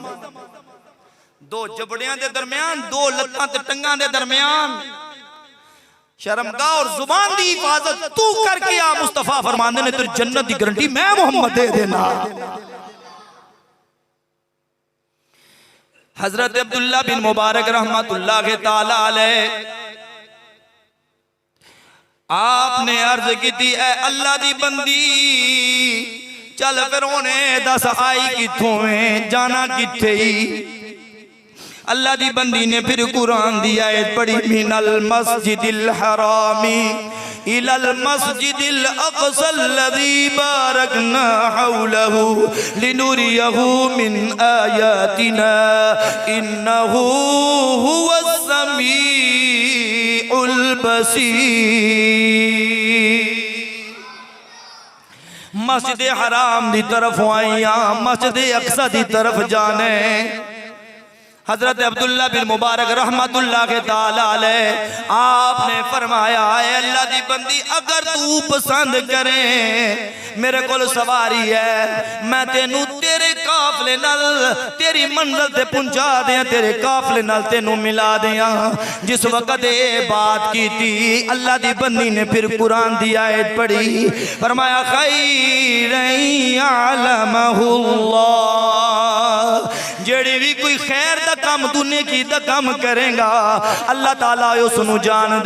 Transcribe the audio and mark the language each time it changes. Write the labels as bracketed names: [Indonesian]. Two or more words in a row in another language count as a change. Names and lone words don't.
[Punjabi] دو جبڑیاں دے درمیان، دو لتاں تے ٹنگاں دے درمیان شرمگاہ اور زبان دی حفاظت تو کرکے آ. مصطفیٰ فرماندے نے تیری جنت دی گارنٹی میں محمد دے دینا. حضرت عبداللہ بن مبارک [Arabic] رحمة الله تعالى عليه [Punjabi] آپ نے عرض کی سی اے اللہ دی بندی چل فیر انہاں نوں دس آئی کتھوں ہے جانا کتھے ہی. اللہ دی بندی نے فیر قرآن دی آیت پڑھی [Arabic] من المسجد الحرام إلى المسجد الأقصى الذي باركنا حوله لنريه من آياتنا إنه هو السميع البصير. [Punjabi] مسجد حرام دی طرف آئیا، مسجد اقصیٰ دی طرف جانے. حضرت عبداللہ بن مبارک [Arabic] رحمة الله تعالى عليه [Punjabi] آپ نے فرمایا ہے اللہ دی بندی اگر تو پسند کرے میرے کول سواری ہے، میں تینوں تیرے قافلے نال تیری منزل تے پہنچا دیاں، تیرے قافلے نال تینوں ملا دیاں. جس ویلے ایہہ گل کیتی سی اللہ دی بندی نے فیر قرآن دی آیت پڑھی، فرمایا [Arabic] خير يعلمه الله, [Punjabi] جیہڑی وی کوئی خیر دا کم دنیا دی دا کم کرے گا اللہ تعالیٰ اسنوں جان دے.